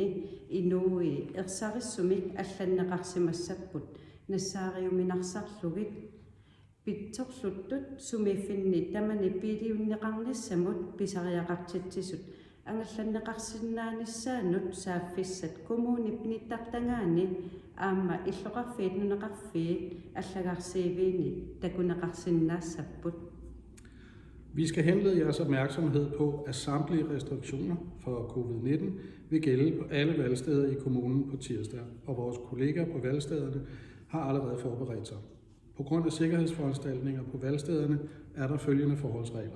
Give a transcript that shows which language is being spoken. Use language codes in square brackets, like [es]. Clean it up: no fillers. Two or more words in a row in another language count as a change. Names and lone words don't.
[kl] inui ersarissumik allanneqarsimassapput nassaariuminarsarlugit pitsorluttut sumiiffinni tamani piiliunneqarnissamut pisariaqartitsisut angallanneqarsinnaanissaanut saaffissat kommunip nittartangaani aamma illoqarfiit nuneqarfiit allagarsiiviini takuneqarsinnaassaput. [da] Vi skal henlede jeres opmærksomhed på, at samtlige restriktioner for covid-19 vil gælde på alle valgsteder i kommunen på tirsdag, og vores kolleger på valgstederne har allerede forberedt sig. På grund af sikkerhedsforanstaltninger på valgstederne er der følgende forholdsregler.